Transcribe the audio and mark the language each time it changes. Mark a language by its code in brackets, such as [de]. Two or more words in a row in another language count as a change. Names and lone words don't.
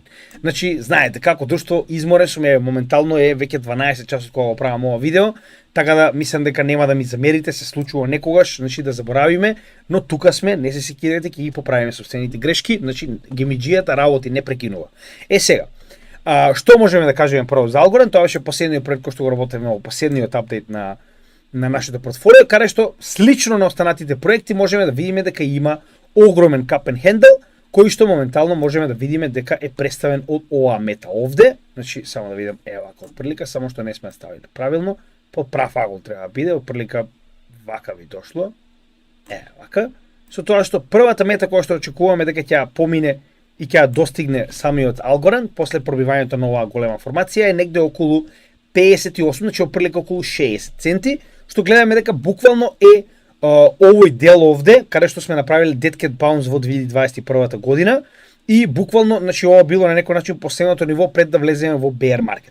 [mk] Знаете како друштво изморен сум, моментално е веќе 12 часот кога го правам ова видео, така да мислам дека нема да ми замерите, се случува некогаш, да заборавиме, но тука сме, не се секирате, ќе ги поправиме собствените грешки, гемиџијата работи не прекинува. Сега, што можеме да кажеме прво за Algorand? Тоа беше последниот проект кој што го работевме во последниот апдейт на нашето портфолио, каде што слично на останатите проекти можеме да видиме дека има огромен [en] cup and handle, [mk] кој што моментално можеме да видиме дека е представен од оваа мета овде. Само да видам, вака од прилика, само што не сме ставили правилно, под прав агол треба да биде, од прилика вака ви дошло. Вака. Со тоа што првата мета која што очекуваме дека ќе помине и ќе достигне самиот Algorand после пробивањето на оваа голема формација е негде околу 58, од прилика околу 60 центи, што гледаме дека буквално е овој дел овде, каде што сме направили [en] Dead Cat Bounce [mk] во 2021 година и буквално, ова било на некој начин последното ниво пред да влеземе во [en] bear market.